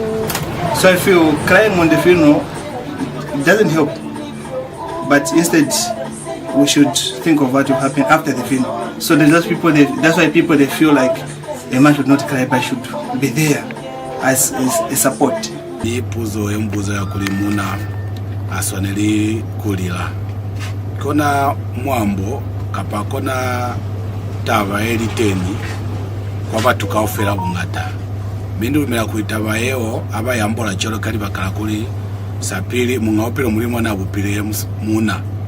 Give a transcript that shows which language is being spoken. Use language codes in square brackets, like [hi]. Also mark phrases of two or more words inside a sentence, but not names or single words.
[en] So I feel crying on the funeral doesn't help, but instead we should think of what will happen after the funeral. So that's why people they feel like a man should not cry, but should be there as a support. [loz] Ipuzo embuzo ya kulimuna aswaneli kulila kona mwambo kapa kona tava eliteni kwa batu kaofera bungata bindu lumela kuitava yeo aba yambola cholo kali bakala kuli sapili mungaopelo mulimo na bupile muna